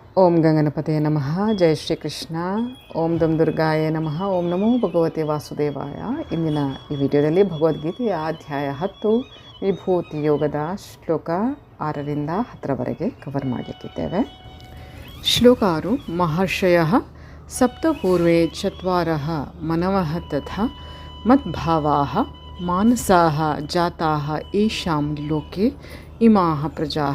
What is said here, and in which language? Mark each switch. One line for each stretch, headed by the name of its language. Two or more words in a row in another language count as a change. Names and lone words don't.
Sanskrit: ಓಂ ಗಂಗನಪತಯೇ ನಮಃ. ಜಯ ಶ್ರೀಕೃಷ್ಣ. ಓಂ ದಂ ದುರ್ಗಾಯ ನಮಃ. ಓಂ ನಮೋ ಭಗವತೆ ವಾಸುದೇವಾಯ.
Kannada: ಇಂದಿನ ಈ ವಿಡಿಯೋದಲ್ಲಿ ಭಗವದ್ಗೀತೆಯ ಅಧ್ಯಾಯ 10 ವಿಭೂತಿ ಯೋಗದ ಶ್ಲೋಕ 6ರಿಂದ 10ರವರೆಗೆ ಕವರ್ ಮಾಡಲಿಕ್ಕಿದ್ದೇವೆ. ಶ್ಲೋಕ 6.
Sanskrit: ಮಹರ್ಷಯಃ ಸಪ್ತಪೂರ್ವೇ ಚತ್ವಾರಃ ಮನವಃ ತಥಾ ಮದ್ಭಾವಾಃ ಮಾನಸಾಃ ಜಾತಾಃ ಯೇಷಾಂ ಲೋಕೆ ಇಮಾಃ ಪ್ರಜಾಃ.